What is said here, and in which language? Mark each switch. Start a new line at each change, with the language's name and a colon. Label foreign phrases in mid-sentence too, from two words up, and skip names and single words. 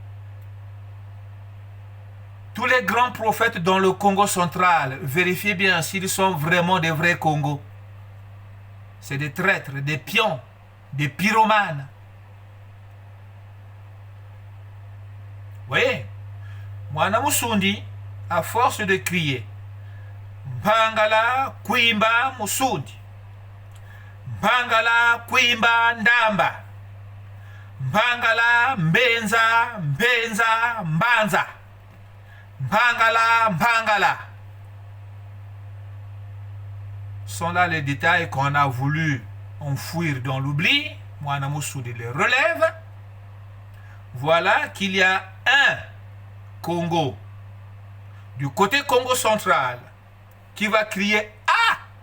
French: Tous les grands prophètes dans le Congo central, vérifiez bien s'ils sont vraiment des vrais Congos. C'est des traîtres, des pions, des pyromanes. Oui. Mwana Musundi, à force de crier, Mbangala, Kwimba, Musundi. Mbangala, Kwimba, Ndamba. Mbangala, Mbenza, Mbenza, Mbanza. Mbangala, Mbangala. Sont là les détails qu'on a voulu enfouir dans l'oubli. Mwana Musundi les relève. Voilà qu'il y a un Congo du côté Congo central qui va crier « Ah !»